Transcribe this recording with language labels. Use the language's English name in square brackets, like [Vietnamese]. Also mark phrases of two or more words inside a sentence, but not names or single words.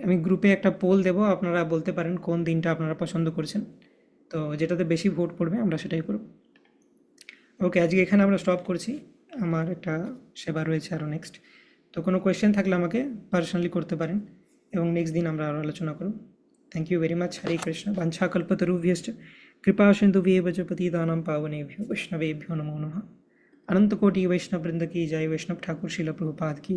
[Bangla] আমি গ্রুপে একটা পোল দেবো, আপনারা বলতে পারেন কোন দিনটা আপনারা পছন্দ করছেন, তো যেটাতে বেশি ভোট পড়বে আমরা সেটাই করব। ওকে, আজকে এখানে আমরা স্টপ করছি, আমার একটা সেবা রয়েছে আরও নেক্সট। তো কোনো কোয়েশ্চেন থাকলে আমাকে পার্সোনালি করতে পারেন, এবং নেক্সট দিন আমরা আরও আলোচনা করব। [English] Thank you very much. [Sanskrit] হরে কৃষ্ণ। বাঞ্ছা কল্পতরুভ্যশ্চ কৃপা সিন্ধুভ্যেব চ পতিতানাং পাবনেভ্यो वैष्णवेभ्यो नमो नमः। [Hindi] अनंत कोटि वैष्णव वृंद की जय। वैष्णव ठाकुर शिल प्रभुपाद की